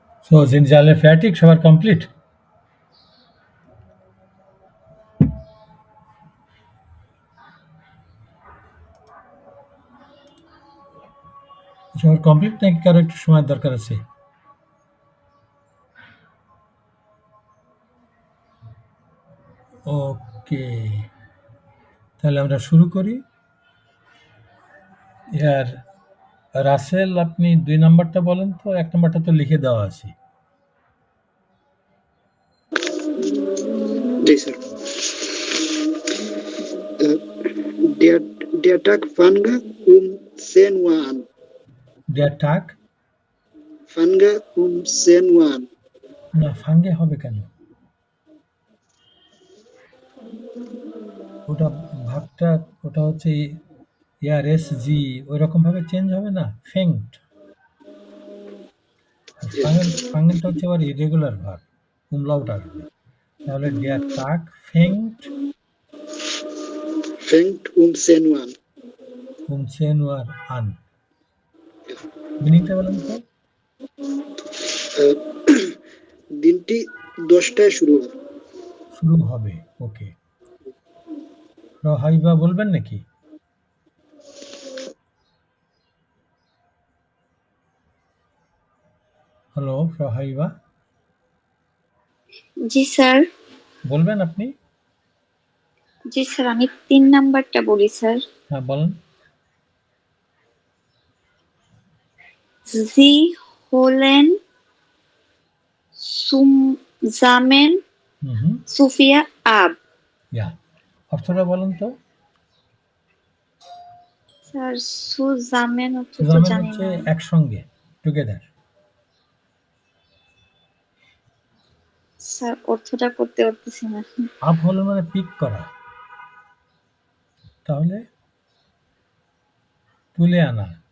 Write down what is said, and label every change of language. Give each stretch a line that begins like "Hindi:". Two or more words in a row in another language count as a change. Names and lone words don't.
German: So, sind Sie alle fertig?
Bangla: সবার কমপ্লিট? সবার কমপ্লিট নাকি কারো একটু সময়ের দরকার আছে? ওকে, তাহলে আমরা শুরু করি। ইয়ার রাসেল, আপনি ২ নাম্বারটা বলেন তো, ১ নাম্বারটা তো লিখে দেওয়া আছে। জি স্যার।
German: Der, der Tag fange um 10 Uhr an. Der Tag? Fange um 10 Uhr an.
Bangla: না, ফাঙ্গে হবে কেন? ওটা ভাবটা, ওটা হচ্ছে ইয়ার এসজি ওইরকম ভাবে চেঞ্জ হবে না, ফেংট। আর ফাঙ্গেনটা হচ্ছে আবার ইরেগুলার ভার্ব, umlaut আসবে।
German: তাহলে der Tag fängt Fängt um 10 Uhr an. um 10 Uhr an।
Bangla: মিনিংটা বলেন তো? Äh, দিনটি 10টায় শুরু হয়। শুরু হবে, ওকে। হাবিবা বলবেন নাকি? হ্যালো হাবিবা, জি স্যার। বলবেন আপনি? জি স্যার, আমি ৩ নাম্বারটা বলি স্যার। হ্যাঁ বলেন।
German: Sie holen zusammen Sophia ab।
Bangla: ইয়া, অর্থটা বলেন তো। স্যার সুজামেন অর্থ তো সুজামেন জানি হচ্ছে না একসঙ্গে, টুগেদার। স্যার, অর্থটা করতে পারতেছি না। আপ হলো মানে পিক করা, তাহলে তুলে আনা।